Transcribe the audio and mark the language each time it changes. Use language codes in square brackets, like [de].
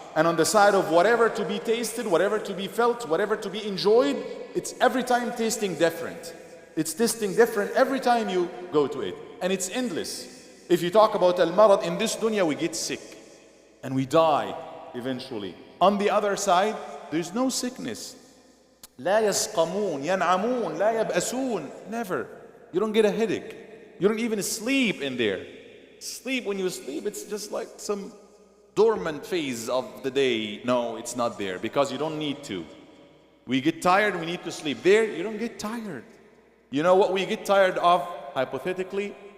[en] And on the side of whatever to be tasted, whatever to be felt, whatever to be enjoyed, it's every time tasting different. It's tasting different every time you go to it. And it's endless. If you talk about al-marad, in this dunya we get sick and we die eventually. On the other side, there's no sickness. [ar] لا يسقمون ينعمون لا يبأسون. [en] Never. You don't get a headache. You don't even sleep in there. Sleep, when you sleep, it's just like some dormant phase of the day. No, it's not there because you don't need to. We get tired, we need to sleep. There, you don't get tired. You know what we get tired of, hypothetically?